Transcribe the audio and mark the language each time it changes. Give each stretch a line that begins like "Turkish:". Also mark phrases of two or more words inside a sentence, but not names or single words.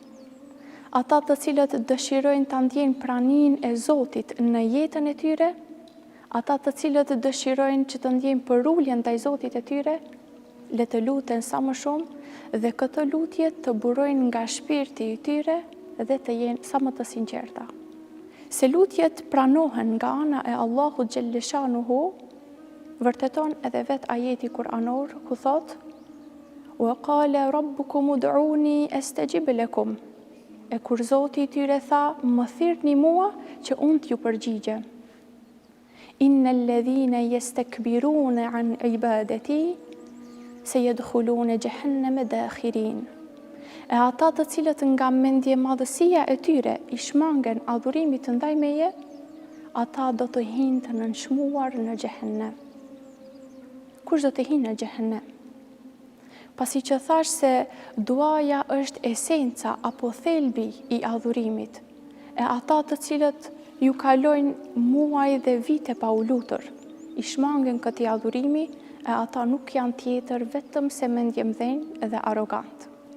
Albanian: Ata të cilët dëshirojnë ta ndjejnë praninë e Zotit në jetën e tyre, ata të cilët dëshirojnë që të ndjejnë përuljen ndaj Zotit e tyre, le të luten sa më shumë dhe këtë lutje të burojnë nga shpirti i tyre dhe të jenë sa më të sinqerta. Se lutjet pranohen nga ana e Allahut xhaleshanuhu, vërteton edhe vet ajeti kuranor ku thot:
Arabic: "وقال ربكم ادعوني أستجب لكم."
Albanian: E kur Zoti i tyre tha, më thirrni mua që unë t'ju përgjigjem.
Arabic: إن الذين يستكبرون عن عبادتي سيدخلون جهنم داخرين.
Albanian: E ata të cilët nga mendje madhësia e tyre i shmangen adhurimit të ndaj meje, ata do të hinë të nënshmuar në xhehenem. Kush do të hinë në xhehenem? Pasi që thash se duaja është esenca apo thelbi i adhurimit, e ata të cilët ju kalojnë muaj dhe vite pa u lutur, i shmangen këtij adhurimi, e ata nuk janë tjetër vetëm se mendje mdhenj dhe arrogant.